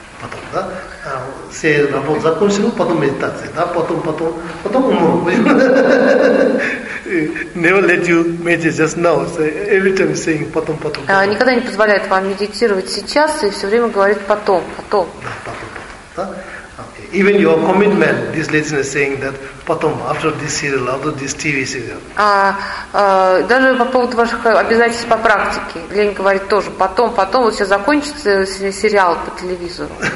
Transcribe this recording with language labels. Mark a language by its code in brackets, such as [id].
[ru] Потом, да? Все работы закончил, потом медитация, да? Потом умру. [en] Never let you meditate just now. So every time saying потом. [ru] Никогда не позволяет вам медитировать сейчас и все время говорит потом. Да, потом. Да? Okay. [en] Even your commitment, this laziness saying that потом, after this serial, after this TV serial. [ru] Даже по поводу ваших обязательств по практике, лень говорит тоже потом, вот сейчас закончится сериал по телевизору.